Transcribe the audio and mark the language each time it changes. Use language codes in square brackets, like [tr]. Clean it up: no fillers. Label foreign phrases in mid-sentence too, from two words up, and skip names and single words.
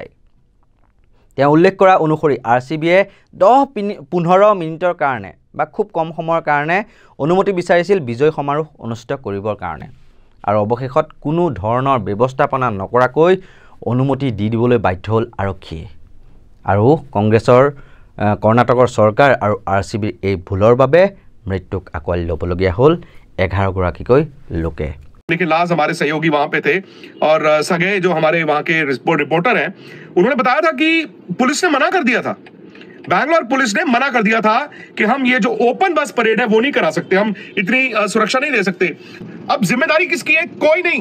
[as] তেওঁ উল্লেখ কৰা অনুসৰি RCBয়ে 10-15 মিনিটৰ কাৰণে বা খুব কম সময়ৰ কাৰণে অনুমতি বিচাৰিছিল বিজয় সমাৰোহ অনুষ্ঠিত কৰিবৰ কাৰণে, আৰু অৱশেষত কোনো ধৰণৰ ব্যৱস্থাপনা নকৰাকৈ অনুমতি দি দিবলৈ বাধ্য হ'ল আৰক্ষীয়ে। আৰু কৰ্ণাটকৰ চৰকাৰ আৰু RCBৰ এই ভুলৰ বাবে মৃত্যুক আঁকোৱালি ল'বলগীয়া হ'ল 11 গৰাকীকৈ লোকে। [hi] लेकिन लास्ट हमारे सहयोगी वहां पे थे और सगे जो हमारे वहां के रिपोर्टर हैं, उन्होंने बताया था कि पुलिस ने मना कर दिया था, बैंगलोर पुलिस ने मना कर दिया था कि हम ये जो [en] open bus parade [hi] है वो नहीं करा सकते, हम इतनी सुरक्षा नहीं दे सकते। अब जिम्मेदारी किसकी है? कोई नहीं।